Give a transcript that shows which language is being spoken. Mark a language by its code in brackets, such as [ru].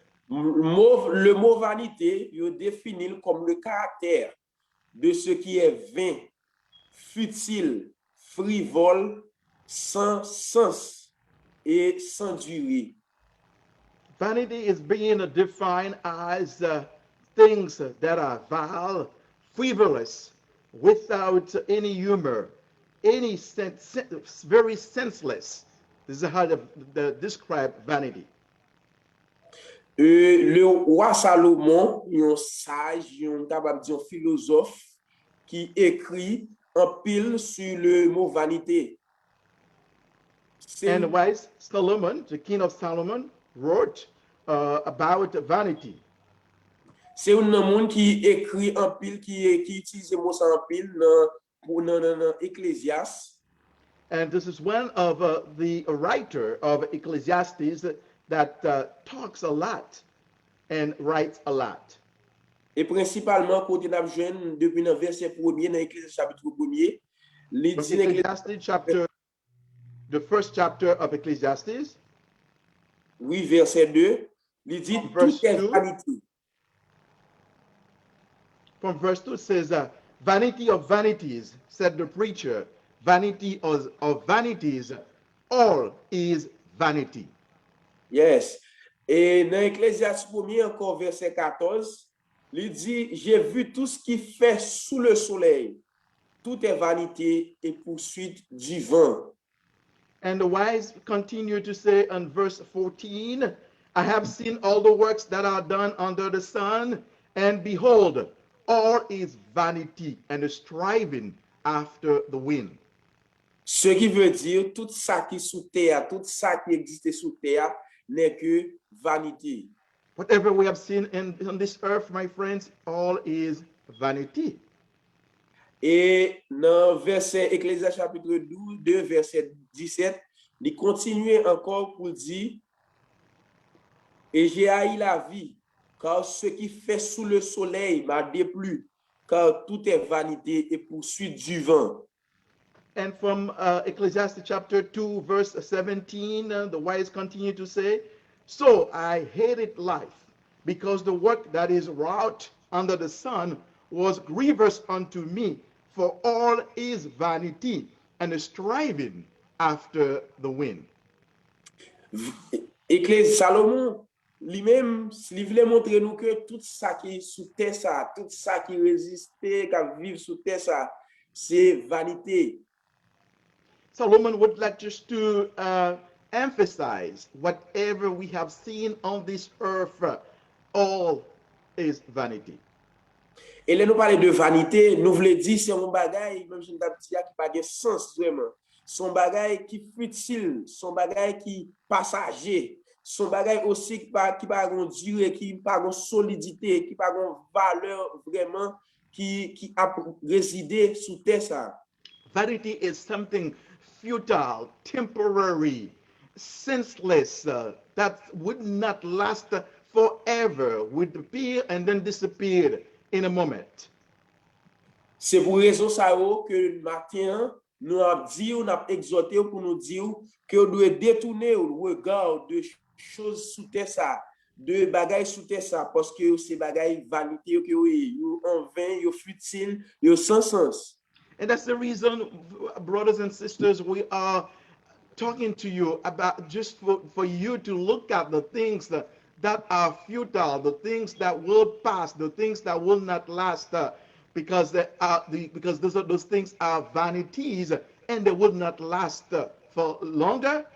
[fr] Le mot vanité, il définit comme le caractère de ce qui est vain, futile, frivole, sans sens et sans durée. [en] Vanity is being defined as things that are vile, frivolous, without any humor, any sense, very senseless. This is how they describe vanity. [fr] Le roi Salomon, un sage, un philosophe qui écrit en pile sur le mot vanité. [en] And wise Solomon, the king of Solomon, wrote about vanity. [fr] C'est un monde qui écrit en pile, qui utilise le mot en pile dans Ecclésiaste. [en] And this is one of the writer of Ecclesiastes that talks a lot and writes a lot. [fr] Et principalement, quand on a besoin depuis le verset 1er dans Ecclésiaste chapitre 1er, [en] Ecclesiastes chapter, the first chapter of Ecclesiastes. [fr] Oui, verset 2, il dit tout est vanité. [en] From verse 2 it says, vanity of vanities, said the preacher, vanity of vanities, all is vanity. [fr] Yes. Et dans Ecclésiaste 1er, encore verset 14, Il dit, j'ai vu tout ce qui fait sous le soleil. Tout est vanité et poursuite du vent. [en] And the wise continue to say in verse 14, I have seen all the works that are done under the sun, and behold, all is vanity and striving after the wind. [fr] Ce qui veut dire, tout ça qui est sous terre, tout ça qui existe sous terre n'est que vanité. [en] Whatever we have seen on this earth, my friends, all is vanity. [fr] Et dans verset Ecclésiaste chapitre 2, verset 17, il continue encore pour dire, et j'ai haï la vie, car ce qui fait sous le soleil m'a déplu, car tout est vanité et poursuite du vent. [en] And from Ecclesiastes chapter 2, verse 17, the wise continue to say, so I hated life, because the work that is wrought under the sun was grievous unto me, for all is vanity and striving after the wind. [fr] Ecclésiaste Salomon, lui-même, il voulait montrer nous que tout ça qui est sous terre, ça, tout ça qui résistait, qui vit sous terre, ça, c'est vanité. [en] Solomon would like just to emphasize whatever we have seen on this earth, all is vanity. [fr] Et là, nous parlons de vanité, nous voulons dire c'est un bagage, même si nous avons dit qui n'a pas de sens vraiment. Son bagage qui futile, son bagage qui passager, son bagage aussi qui pas une durée, qui pas une solidité, qui pas une valeur vraiment qui a résidé sous terre ça. [en] Vanity is something futile, temporary, senseless, that would not last forever, would appear and then disappear in a moment. [fr] C'est pour raison ça que le matin, nous avons dit, nous avons exhorté pour nous dire que nous devons détourner le regard de choses sous terre ça, de bagages sous terre ça, parce que ces bagages vanité, que en vain, futile, sans sens. [en] And that's the reason, brothers and sisters, we are talking to you about just for you to look at the things that are futile, the things that will pass, the things that will not last, because those things are vanities and they will not last for longer.